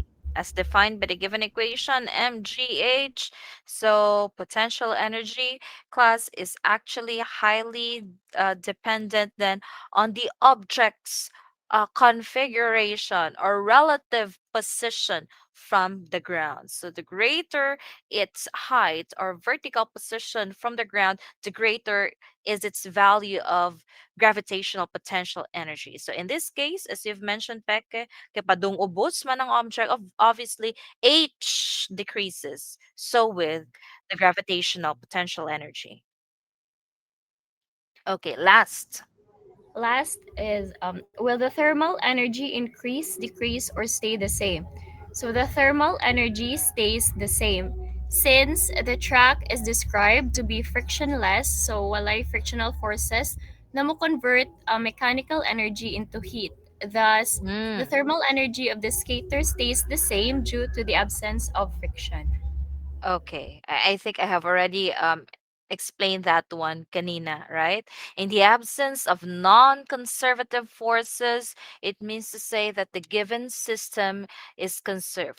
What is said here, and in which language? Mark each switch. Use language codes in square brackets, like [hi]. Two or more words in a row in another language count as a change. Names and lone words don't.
[en] As defined by the given equation, mgh, so potential energy class is actually highly dependent then on the object's configuration or relative position from the ground. So the greater its height or vertical position from the ground, the greater is its value of gravitational potential energy. So in this case, as you've mentioned, [ceb] Peke, kapadung ubos man ang object, obviously H decreases. [en] So with the gravitational potential energy. Okay, last. Last is will the thermal energy increase, decrease, or stay the same? So the thermal energy stays the same since the track is described to be frictionless. So walay frictional forces [ceb] na mo [en] convert mechanical energy into heat. Thus, the Mm. thermal energy of the skater stays the same due to the absence of friction. Okay, I think I have already explained that one kanina, right? In the absence of non-conservative forces, it means to say that the given system is conserved.